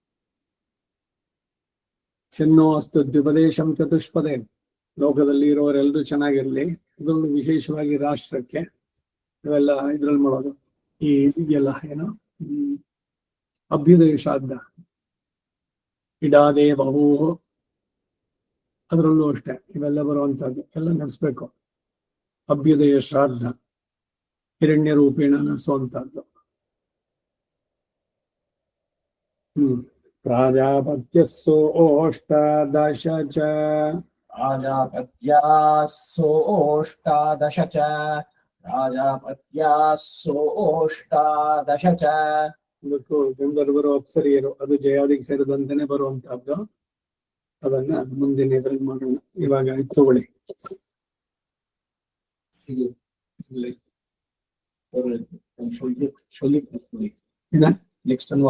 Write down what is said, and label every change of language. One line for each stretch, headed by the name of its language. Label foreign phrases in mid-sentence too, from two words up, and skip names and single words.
Sanskrit: शन्नो अस्तु द्विपदेशं चतुष्पदे
Kannada: ಲೋಕದಲ್ಲಿ ಇರೋರೆಲ್ಲರೂ ಚೆನ್ನಾಗಿರ್ಲಿ ಅದರಲ್ಲೂ ವಿಶೇಷವಾಗಿ ರಾಷ್ಟ್ರಕ್ಕೆ ಇವೆಲ್ಲ ಇದ್ರಲ್ಲಿ ಮಾಡೋದು ಈ ಇದೆಯಲ್ಲ ಏನೋ ಅಭ್ಯುದಯ ಶ್ರಾದ್ದ ಇಡಾದೇವವು, ಅದರಲ್ಲೂ ಅಷ್ಟೇ ಇವೆಲ್ಲ ಬರುವಂತಹದ್ದು ಎಲ್ಲ ನಡೆಸ್ಬೇಕು. ಅಭ್ಯುದಯ ಶ್ರಾದ್ದ ಹಿರಣ್ಯ ರೂಪೇಣ ನಡೆಸುವಂತಹದ್ದು.
Sanskrit: प्राजापत्यस्सु ओष्टादश च प्राजापत्यासोऽष्टादश च प्राजापत्यासोऽष्टादश च
Kannada: ಇದಕ್ಕೂ ಗಂಧರ್ವರು ಅಪ್ಸರಿಯರು ಅದು ಜಯಾದಿಗೆ ಸೇರಿದಂತೆನೆ ಬರುವಂತಹದ್ದು. ಅದನ್ನ ಮುಂದಿನ ಇದ್ರಲ್ಲಿ ಮಾಡೋಣ. ಇವಾಗ ಇದು ತಗೊಳ್ಳಿ.
English: next one